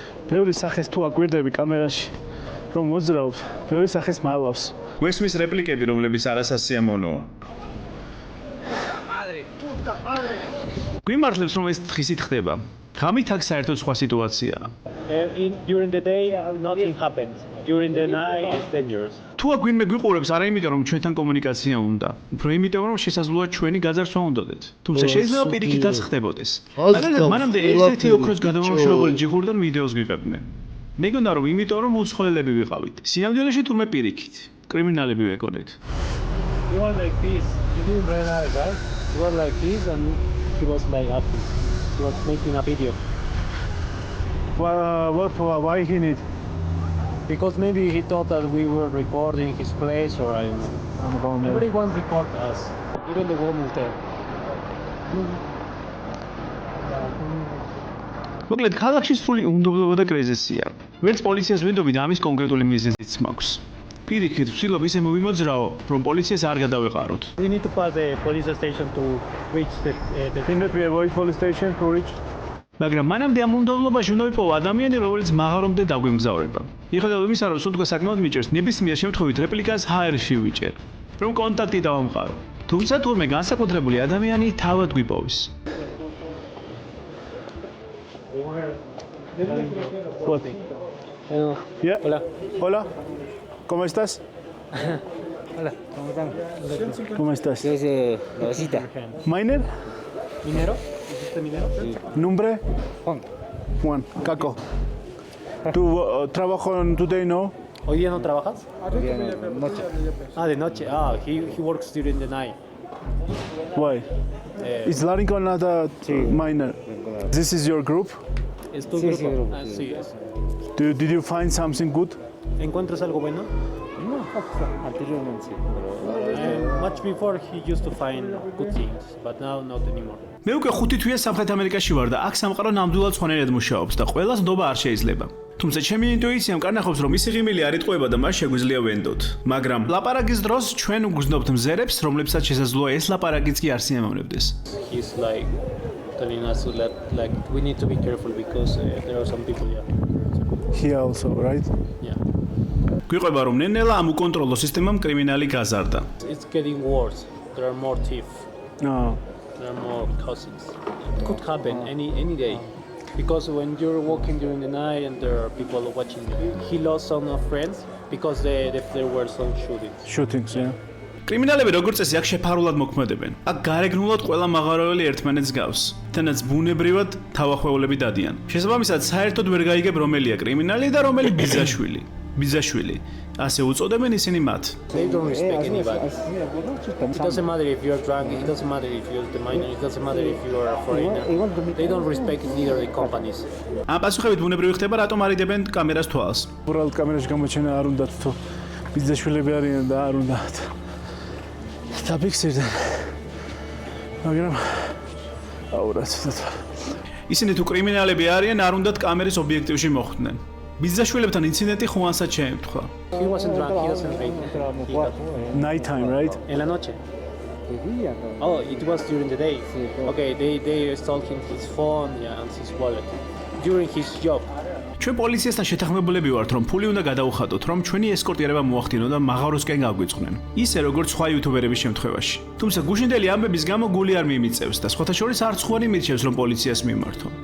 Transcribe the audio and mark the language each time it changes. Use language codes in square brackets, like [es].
[ka] ბევრი სახეს თუ აკვირდები კამერაში, რომ მოძრაობს, ბევრი სახეს მალავს. გვესმის რეპლიკები, რომლებიც არასასიამოვნოა. გვიმართლებს რომ ეს თხისით ხდება. ღამით აქ საერთოდ სხვა სიტუაციაა. [en] During the day, nothing happens. During the night, it's dangerous. [ka] თუ აქ ვინმე გვიყურებს, არა იმიტომ რომ ჩვენთან კომუნიკაცია უნდა, უფრო იმიტომ რომ შესაძლოა ჩვენი გაძარცვა უნდოდეთ. თუმცა შეიძლება პირიქითაც ხდებოდეს. მაგალითად, მანამდე ერთ-ერთი ოქროს გადამამუშავებელი ჯიხურიდან ვიდეოს ვიღებდნენ. მეგონა რომ იმიტომ რომ უცხოელები ვიყავით. სინამდვილეში თურმე პირიქით. კრიმინალები ვეკონეთ. [en] You were like this. You didn't realize that. You were like this, and he was like happy. He was making a video. Why he need? Because maybe he thought that we were recording his place, or I don't know. Everyone record us, even the woman there. [ka] მოკლედ ქალაქში სრული უნდობლობა და კრიზისია. ვერც პოლიციას ვინდობი და ამის კონკრეტული მიზეზიც მაქვს. პირიქით ვცდილობ ისე მოვიმოძრაო, რომ პოლიციას არ გადავეყაროთ. [en] We need to pass the police station to reach the Didn't we avoid police station to reach? [ka] მაგრამ მანამდე ამ უნდობლობაში უნდა ვიპოვო ადამიანი, რომელიც მაღარომდე დაგვიმგზავრება. მიუხედავად იმისა, რომ სუნთქვა საკმაოდ მიჭერს, ნებისმიერ შემთხვევით რეპლიკას HR-ში ვიჭერ, რომ კონტაქტი დავამყარო. თუმცა თურმე განსაკუთრებული ადამიანი თავად გვიპოვის. [en] What? Yeah. [es] Hola. Hola. ¿Cómo estás? Hola, ¿cómo están? ¿Cómo estás? Es la visita. [en] Miner? [es] ¿Minero? ¿Es usted minero? Sí. Nombre? Juan. Juan. Caco. ¿Tu trabajo [en] today [es] no? ¿Hoy día no trabajas? Noche. Ah, de noche. [en] Ah, he works during the night. Why? Is Larinko not a miner? This is your group? [es] ¿Es tu Sí, grupo? sí, grupo, Ah, sí. sí, es. [en] Did you find something good? [es] ¿Encuentras algo bueno? No, anteriormente sí. [en] Much before he used to find good things, but now not anymore. [ka] მე უკვე 5 თვეა სამხრეთ ამერიკაში ვარ და აქ სამყარო ნამდვილად ცხონერად მუშაობს და ყველას ნდობა არ შეიძლება. თუმცა ჩემი ინტუიციამ კარნახობს რომ ისი ღიმილი არ იტყვება და მას შეგვიძლია ვენდოთ. მაგრამ ლაპარაკის დროს ჩვენ უგრძნობთ მზერებს, რომლებსაც შესაძლოა ეს ლაპარაკიც კი არ სიამოვნებდეს. [en] He's like telling us that like we need to be careful because there are some people here. Here also, right? Yeah. [ka] გვიყვება რომ ნენელა ამ უკონტროლო სისტემამ კრიმინალი გაზარდა. [en] It's getting worse. There are more thieves. No. There are more cousins. It could happen any day. Because when you're walking during the night and there are people watching you, he lost some of friends because there were some shootings. Shootings, yeah. [ka] კრიმინალები როგორც წესი აქ შეფარულად მოქმედებენ. აქ გარეგნულად ყველა მაღაროელი ერთმანეთს გავს. თანაც ბუნებრივად თავახვეულები დადიან. შესაბამისად, საერთოდ ვერ გაიგებ რომელია კრიმინალი და რომელი ბიძაშვილი. ბიძაშვილი. ასე უწოდებენ ისინი მათ. [en] They don't respect anybody. It doesn't matter if you're drunk, it doesn't matter if you're the minor, it doesn't matter if you're a foreigner. They don't respect neither the companies. [ka] ამ პასუხებით ბუნებრივი ხდება, რატომ არიდებენ კამერას თვალს. უბრალოდ კამერაში გამოჩენა არ უნდათ თუ ბიძაშვილები არიან და არ უნდათ. დაფიქსირდნენ. მაგრამ აურა ცოტა. ისინი თუ კრიმინალები არიან, არ უნდათ კამერის ობიექტივში მოხვდნენ. ბიძაშვილებთან ინციდენტი ხუანსაც შეემთხვა. [en] He wasn't drunk, he doesn't drink. Night time, right? [es] En la noche. [en] Oh, it was during the day. Okay, they stole him his phone, yeah, and his wallet. During his job. [ka] ჩვენ პოლიციასთან შეთანხმებულები ვართ, რომ ფული უნდა გადაუხადოთ, რომ ჩვენი ესკორტირება მოახდინონ და მაღაროსკენ გაგვიწყდნენ. ისე როგორც სხვა იუთუბერების შემთხვევაში. თუმცა გუშინდელი ამბების გამო გული არ მიმიწევს და სხვათა შორის არც ხვარი მირჩევს, რომ პოლიციას მიმართო.